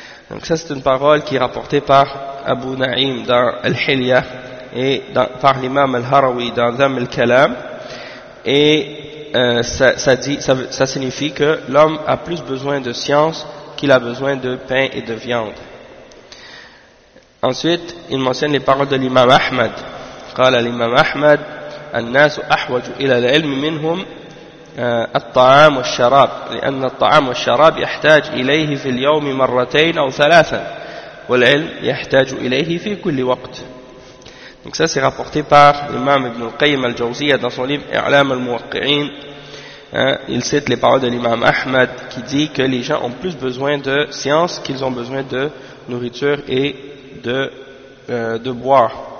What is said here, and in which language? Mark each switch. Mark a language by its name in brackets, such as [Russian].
[French] Donc ça c'est une parole qui est rapportée par Abu Naïm dans Al-Hilya et par l'imam al-Harawi dans Dham al-Kalam, et ça signifie que l'homme a plus besoin de science qu'il a besoin de pain et de viande. Ensuite, il mentionne les paroles de l'imam Ahmad. [Arabic] قال الإمام أحمد الناس أحوج إلى العلم منهم الطعام والشراب لأن الطعام والشراب يحتاج إليه في اليوم مرتين أو ثلاثا والعلم يحتاج إليه في كل وقت. [French] Donc ça c'est rapporté par l'imam Ibn al-Qayyim al-Jawziyya dans son livre I'lam al-Muwaqqi'in. Il cite les paroles de l'imam Ahmad qui dit que les gens ont plus besoin de science qu'ils ont besoin de nourriture et de boire.